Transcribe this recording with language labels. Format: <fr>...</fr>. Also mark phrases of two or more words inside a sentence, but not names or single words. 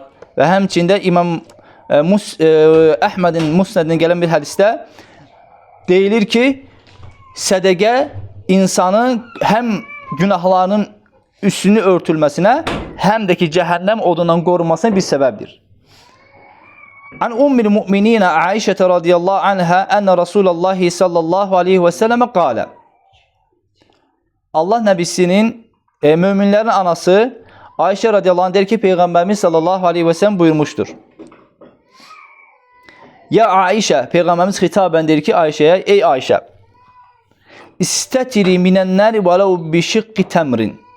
<az>Və həmçində İmam Əhmədin Musnədin gələn bir hədisdə deyilir ki, sədəqə insanın həm günahlarının üstünü örtülməsinə, həm də ki, cəhənnəm odundan qorunmasına bir səbəbdir.</az> <ar>عن أم المؤمنين عائشة رضي الله عنها أن رسول الله صلى الله عليه وسلم قال.</ar> <az>Allah nəbisinin, möminlərin anası Ayşə</az> <ar>رضي الله عنها</ar> <az>deyir ki, Peyğəmbərimiz</az> <ar>صلى الله عليه وسلم</ar> <az>buyurmuşdur. Ya Ayşə, Peyğəmbərimiz xitabən deyir ki, Ayşəyə, ey Ayşə,</az> <ar>استتري من النار ولو بشق تمرة.</ar>